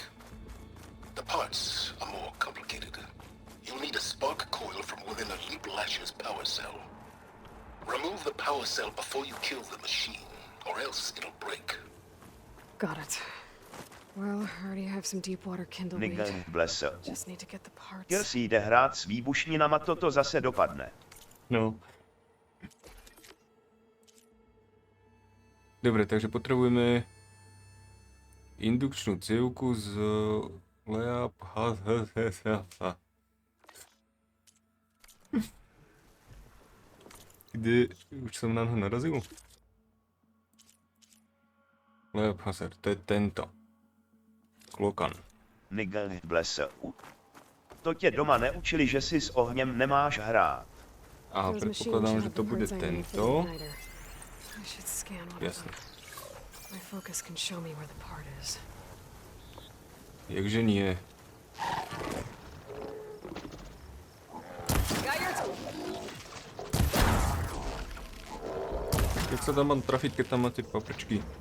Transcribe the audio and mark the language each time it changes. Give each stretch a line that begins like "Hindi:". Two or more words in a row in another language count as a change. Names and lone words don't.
English: The parts are more complicated. You'll need a spark coil from within a Leap Lasher's power cell. Remove the power cell before you kill the machine, or else it'll break. Got it. Well, I already have some deep water kindleweed. Nigel Blesse. Just need to get the parts.
Czech: Kil si jde hrát s výbušninama, toto zase dopadne. No.
Slovak: Dobre, takže potrebujeme indukčnú cívku z Leap. Kde už som na ňo narazil? Leap Hazard, to je tento. Klokan. Nigel Blesse.
Czech: To tě doma neučili, že si s ohněm nemáš hrát.
Slovak: A predpokladám, že to bude tento. Jasne. Jakže nie? Jak sa tam mám trafiť, keď tam máte paprčky?